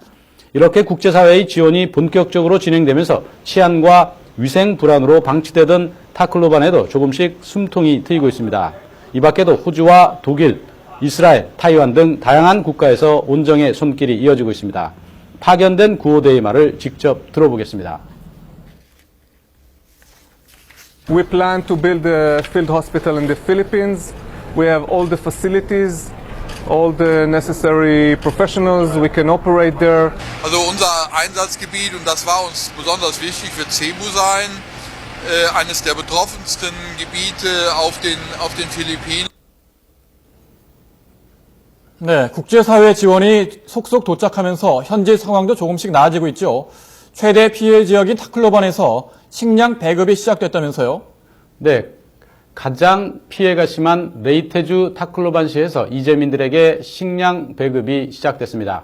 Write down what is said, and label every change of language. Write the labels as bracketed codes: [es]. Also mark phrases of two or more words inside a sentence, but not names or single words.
[ko] 이렇게 국제사회의 지원이 본격적으로 진행되면서 치안과 위생 불안으로 방치되던 타클로반에도 조금씩 숨통이 트이고 있습니다. 이 밖에도 호주와 독일, 이스라엘, 타이완 등 다양한 국가에서 온정의 손길이 이어지고 있습니다. 파견된 구호대의 말을 직접 들어보겠습니다. [en] We plan to build a field hospital in the Philippines. We have all the facilities, all the necessary professionals. We can operate there. [de] Also unser Einsatzgebiet, und das war uns besonders wichtig, wird Cebu sein, eines der betroffensten Gebiete auf den Philippinen. [ko] 네, 국제사회 지원이 속속 도착하면서 현지 상황도 조금씩 나아지고 있죠. 최대 피해 지역인 타클로반에서 식량 배급이 시작됐다면서요? 네, 가장 피해가 심한 레이테주 타클로반시에서 이재민들에게 식량 배급이 시작됐습니다.